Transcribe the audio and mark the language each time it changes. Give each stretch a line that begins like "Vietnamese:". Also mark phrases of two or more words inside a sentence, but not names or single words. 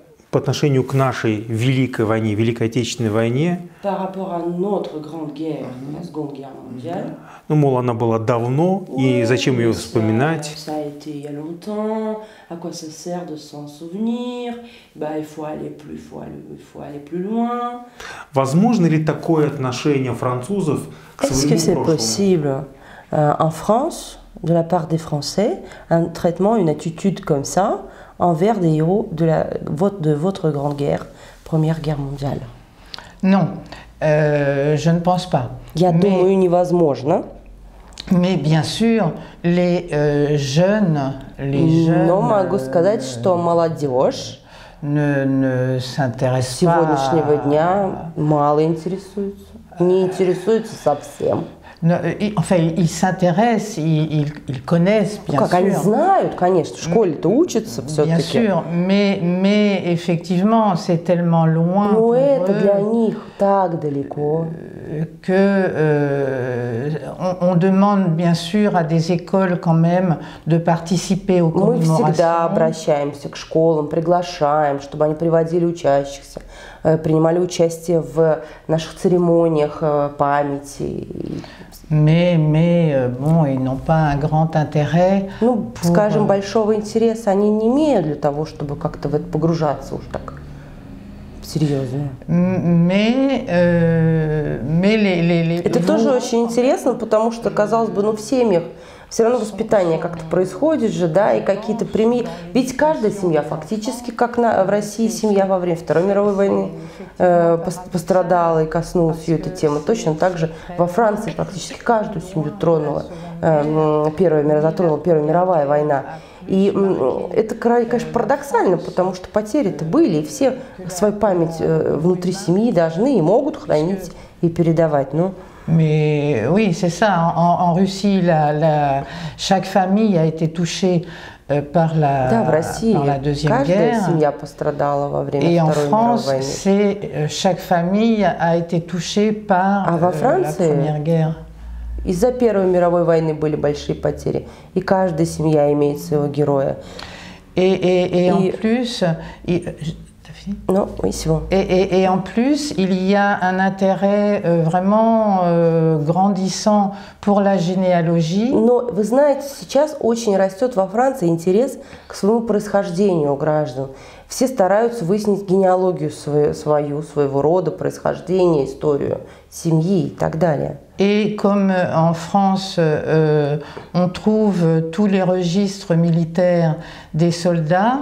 Russian: по отношению к нашей Великой войне, Великой Отечественной войне.
French: Par rapport à notre grande guerre, la Seconde Guerre mondiale.
Russian: Ну, мол, она была давно, и зачем ее вспоминать?
French: Ça a été il y a longtemps. À quoi ça sert de s'en souvenir? Bah, il faut aller plus loin.
Russian: Возможно ли такое отношение французов к
French: Est-ce que c'est
Russian: своему прошлому?
French: possible en France, de la part des Français, un traitement, une attitude comme ça envers des héros de votre grande guerre, Première Guerre mondiale? Non, je ne pense pas.
Russian: Я думаю, невозможно.
French: Mais bien sûr, les jeunes
Russian: Но могу сказать, что молодежь
French: ne s'intéressent
Russian: сегодняшнего
French: pas.
Russian: дня мало интересуется, не интересуется совсем.
French: Enfin, ils s'intéressent, ils connaissent, bien
Russian: Как они
French: sûr.
Russian: знают, конечно, в школе-то учатся
French: Bien
Russian: все-таки.
French: sûr, mais effectivement, c'est tellement loin
Russian: Но
French: pour
Russian: это для
French: eux
Russian: них так далеко.
French: que on demande bien sûr à des écoles quand même de participer aux
Russian: Мы всегда
French: commémorations.
Russian: обращаемся к школам, приглашаем, чтобы они приводили учащихся, принимали участие в наших церемониях памяти.
French: Mais bon, ils n'ont pas un grand intérêt.
Russian: Ну,
French: pour,
Russian: скажем, большого интереса они не имеют для того, чтобы как-то в это погружаться уж так серьезно.
French: Mais les
Russian: Это тоже очень интересно, потому что, казалось бы, ну в семьях все равно воспитание как-то происходит же, да, и какие-то премии. Ведь каждая семья фактически, как в России семья во время Второй мировой войны пострадала и коснулась ее эта тема. Точно так же во Франции практически каждую семью тронула затронула Первая мировая война. И это, конечно, парадоксально, потому что потери-то были, и все свою память внутри семьи должны и могут хранить и передавать. Ну,
French: Mais oui, c'est ça. En Russie, chaque famille a été touchée par
Russian: да, в России
French: par la Deuxième
Russian: каждая
French: Guerre.
Russian: семья пострадала во время
French: Et en
Russian: Второй мировой
French: France,
Russian: войны.
French: chaque famille a été touchée par
Russian: А во
French: la
Russian: Франции
French: Première Guerre.
Russian: из-за Первой мировой войны были большие потери, и каждая семья имеет своего героя.
French: Et en plus, Ну, oui, c'est bon. Et en plus, il y a un intérêt vraiment grandissant pour la généalogie.
Russian: Но вы знаете, сейчас очень растет во Франции интерес к своему происхождению у граждан. Все стараются выяснить генеалогию своего рода, происхождение, историю семьи и так далее.
French: Et comme en France, on trouve tous les registres militaires des soldats.